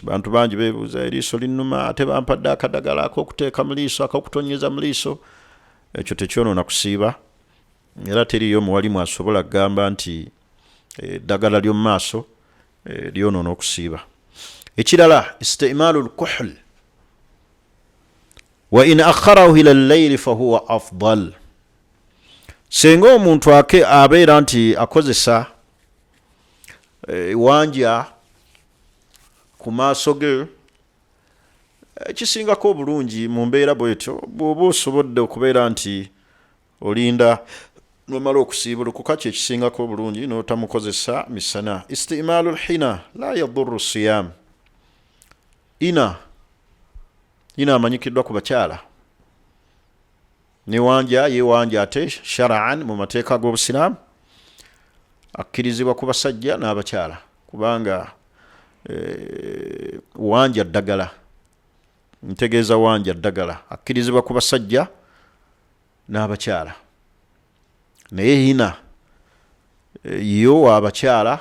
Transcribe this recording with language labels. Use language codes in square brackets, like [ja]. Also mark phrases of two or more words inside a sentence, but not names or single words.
[lg] Bantu bangi beebuuza, eriiso linnuma ate bampadde akadagala ak'okuteeka mu liiso, ak'okutonyeza mu liiso. Ekyo tekyonoona kusiiba, era teriyo muwalimu asobola kugamba nti eddagala ly'omu maaso lyonoona okusiiba. [ar] Ekirala استعمال الكحل, وإن أخره إلى الليل فهو أفضل. [lg] Senga omuntu abeera nti akozesa wanja ku maaso ge, ekisingako obulungi mu mbeera bwetyo, bw'oba osobodde okubeera nti olinda nomala okusiibulukuka, kyekisingako obulungi n'otamukozesa misana. [ar] استعمال الحناء لا يضر الصيام, [lg] ina amanyikiddwa ku bakyala, ne wanja yewanja ate shara'an mu mateeka g'obusiraamu akkirizibwa ku basajja n'abakyala, kubanga wanja ddagala, ntegeeza wanja ddagala akkirizibwa ku basajja n'abakyala, naye hina yo abakyala.